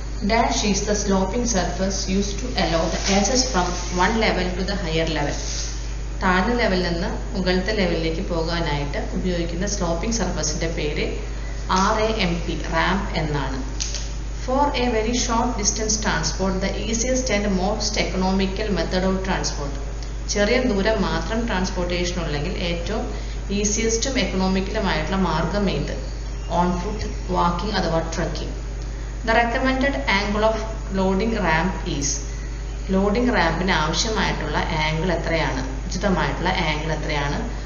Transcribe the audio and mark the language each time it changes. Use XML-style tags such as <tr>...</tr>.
<en>Dash is the sloping surface used to allow the access from one level to the higher level.</en> <ml>താഴ്ന്ന ലെവലിൽ നിന്ന് മുകളിലത്തെ ലെവലിലേക്ക് പോകാനായിട്ട് ഉപയോഗിക്കുന്ന സ്ലോപ്പിംഗ് സർഫസിന്റെ പേര് RAMP, റാമ്പ് എന്നാണ്.</ml> <en>For a very short distance transport, the easiest and most economical method of transport.</en> <ml>ചെറിയ ദൂരം മാത്രം ട്രാൻസ്പോർട്ടേഷൻ ഉണ്ടെങ്കിൽ ഏറ്റവും ഈസിയസ്റ്റും എക്കണോമിക്കലുമായിട്ടുള്ള മാർഗം ഏത്? ഓൺ ഫുട്ട്, വാക്കിംഗ് അഥവാ trekking.</ml> <en>The recommended angle of loading ramp is.</en> <ml>Loading റാമ്പിന് ആവശ്യമായിട്ടുള്ള ആംഗിൾ എത്രയാണ്, ഉചിതമായിട്ടുള്ള ആംഗിൾ എത്രയാണ്?</ml>